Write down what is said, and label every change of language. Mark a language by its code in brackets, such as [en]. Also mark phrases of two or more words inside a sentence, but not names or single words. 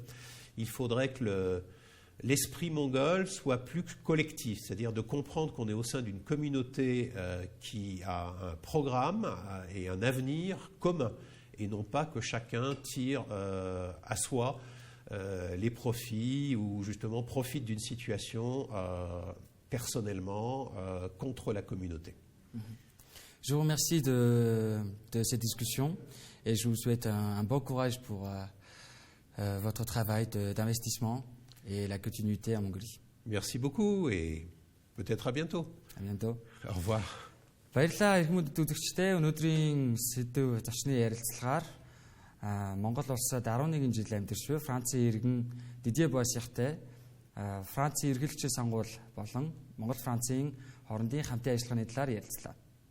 [fr] Il faudrait que l'esprit mongol soit plus collectif, c'est-à-dire de comprendre qu'on est au sein d'une communauté qui a un programme et un avenir commun, et non pas que chacun tire à soi les profits ou justement profite d'une situation personnellement contre la communauté. Je vous remercie de cette discussion et je vous souhaite un bon courage pour votre travail d'investissement et la continuité en Mongolie. Merci beaucoup et peut-être à bientôt. À bientôt. Au revoir. [mn] Баярлалаа эрхмүүд үзэгчдээ. Өнөөдрийн сэдв зочны ярилцлагаар Монгол улсад 11 жил амьдарч буй Францын иргэн Дидье Буассихтай Францын эргэлзчийн сонгуул болон Монгол Францын хоорондын хамтын ажиллагааны талаар ярилцлаа.